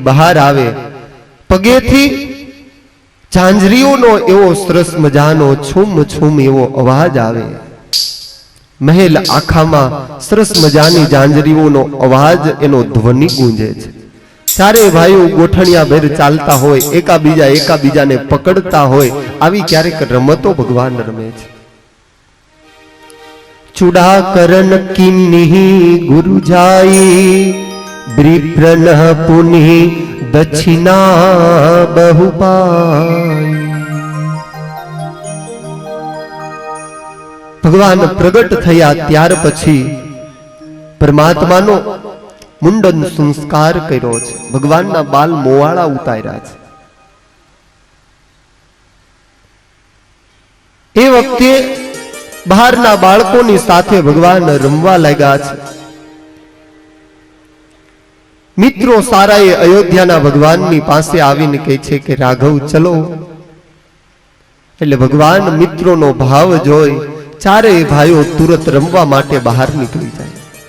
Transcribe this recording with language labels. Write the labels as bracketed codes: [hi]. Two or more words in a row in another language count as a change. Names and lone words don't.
[gu] બહાર આવે પગેથી ઝાંઝરીઓનો એવો સરસ મજાનો છૂમ છૂમ એવો અવાજ આવે મહેલ આખામાં સરસ મજાની ઝાંઝરીઓનો અવાજ એનો ધ્વનિ ગૂંજે છે ચારે ભાઈઓ ગોઠણિયા ભેર ચાલતા હોય એકાબીજાને પકડતા હોય આવી ક્યારેક રમતો ભગવાન રમે છે [awa] चुड़ा करन किन्हीं गुरु जाई ब्रिप्रन पुनि दक्षिणा बहु पाई [gu] ભગવાન પ્રગટ થયા ત્યાર પછી પરમાત્માનો મુંડન સંસ્કાર કર્યો છે ભગવાનના બાલ મોવાળા ઉતાર્યા છે એ વખતે બહારના બાળકોની સાથે ભગવાન રમવા લાગ્યા છે મિત્રો સારાએ અયોધ્યાના ભગવાનની પાસે આવીને કહે છે કે રાઘવ ચલો એટલે ભગવાન મિત્રોનો ભાવ જોઈ ચારેય ભાઈઓ તુરત રમવા માટે બહાર નીકળી જાય